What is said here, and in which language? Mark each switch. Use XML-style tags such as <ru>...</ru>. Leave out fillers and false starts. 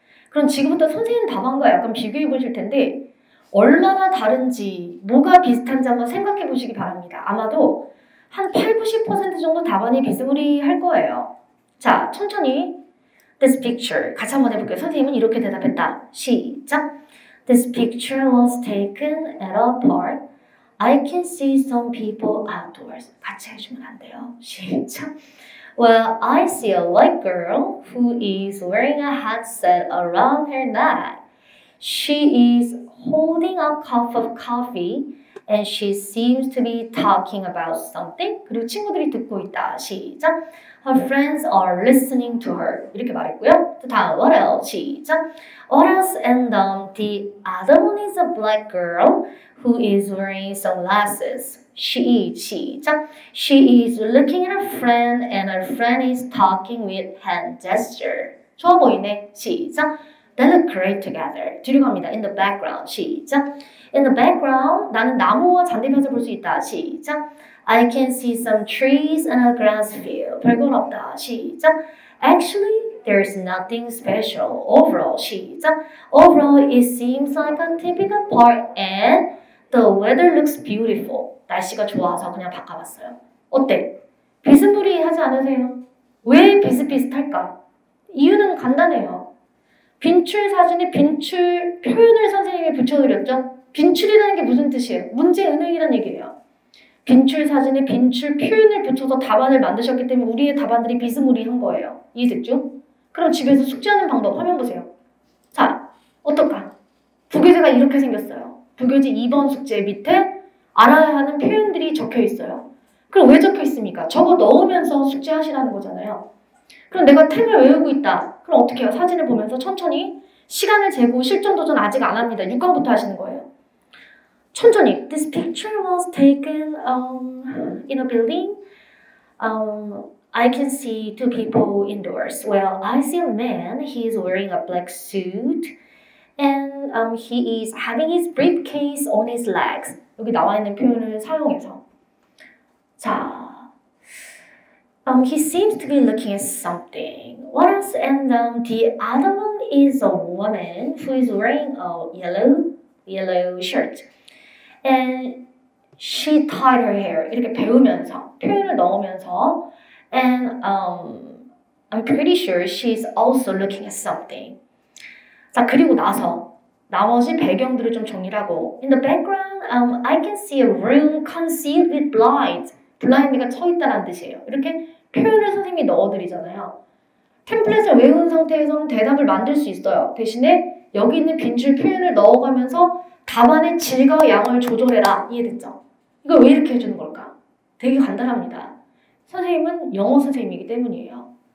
<ko>그럼 지금부터 선생님 답안과 약간 비교해 보실 텐데 얼마나 다른지, 뭐가 비슷한지 한번 생각해 보시기 바랍니다. 아마도 한 8, 90% 정도 답안이 비스무리할 거예요. 자, 천천히</ko> <en>This picture</en> <ko>같이 한번 해볼게요. 선생님은 이렇게 대답했다. 시작!</ko> <en>This picture was taken at a park. I can see some people outdoors.</en> <ko>같이 해주면 안 돼요. 시작!</ko> <en>Well, I see a white girl who is wearing a headset around her neck. She is holding a cup of coffee and she seems to be talking about something.</en> <ko>그리고 친구들이 듣고 있다. 시작.</ko> <en>Her friends are listening to her.</en> <ko>이렇게 말했고요. 또 다음</ko> <en>what else?</en> <ko>시작.</ko> <en>What else? And the other one is a black girl who is wearing sunglasses.</en> <ko>시작.</ko> <en>She is looking at her friend and her friend is talking with hand gesture.</en> <ko>좋아 보이네. 시작.</ko> <en>They look great together.</en> <ko>뒤로 갑니다.</ko> <en>In the background.</en> <ko>시작.</ko> <en>In the background,</en> <ko>나는 나무와 잔디밭을 볼 수 있다. 시작.</ko> <en>I can see some trees and a grass field.</en> <ko>별건 없다. 시작.</ko> <en>Actually, there's nothing special. Overall.</en> <ko>시작.</ko> <en>Overall, it seems like a typical park and the weather looks beautiful.</en> <ko>날씨가 좋아서 그냥 바꿔봤어요. 어때? 비스무리하지 않으세요? 왜 비슷비슷할까? 이유는 간단해요. 빈출 사진에 빈출 표현을 선생님이 붙여드렸죠? 빈출이라는 게 무슨 뜻이에요? 문제은행이라는 얘기예요. 빈출 사진에 빈출 표현을 붙여서 답안을 만드셨기 때문에 우리의 답안들이 비스무리한 거예요. 이해됐죠? 그럼 집에서 숙제하는 방법 화면 보세요. 자, 어떨까? 부교재가 이렇게 생겼어요. 부교재 2번 숙제 밑에 알아야 하는 표현들이 적혀 있어요. 그럼 왜 적혀 있습니까? 적어 넣으면서 숙제하시라는 거잖아요. 그럼 내가 템을 외우고 있다. 그럼 어떻게 해요? 사진을 보면서 천천히 시간을 재고 실전 도전 아직 안 합니다. 6강부터 하시는 거예요. 천천히.</ko> <en>This picture was taken in a building. I can see two people indoors. Well, I see a man. He is wearing a black suit. And he is having his briefcase on his legs.</en> <ko>여기 나와 있는 표현을 사용해서. 자.</ko> <en>He seems to be looking at something. What else? And the other one is a woman who is wearing a yellow shirt. And she tied her hair.</en> <ko>이렇게 배우면서 표현을 넣으면서</ko> <en>and I'm pretty sure she's also looking at something.</en> <ko>자, 그리고 나서 나머지 배경들을 좀 정리를 하고</ko> <en>In the background, I can see a room concealed with blinds.</en> <ko>블라인드가 쳐 있다는 뜻이에요. 이렇게 표현을 선생님이 넣어드리잖아요. 템플릿을 외운 상태에서는 대답을 만들 수 있어요. 대신에 여기 있는 빈줄 표현을 넣어가면서 답안의 질과 양을 조절해라. 이해됐죠? 이걸 왜 이렇게 해주는 걸까? 되게 간단합니다. 선생님은 영어 선생님이기 때문이에요.</ko>